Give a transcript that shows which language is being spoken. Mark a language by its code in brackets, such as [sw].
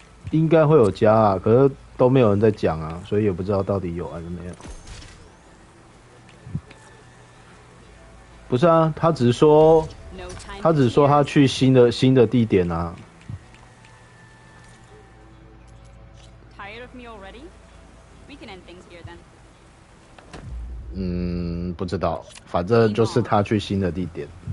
[zh] 应该会有加啊，可是都没有人在讲啊，所以也不知道到底有还是没有。不是啊，他只是说他去新的地点啊。 [en] Tired of me already? We can end things here then. [zh] 不知道，反正就是他去新的地点。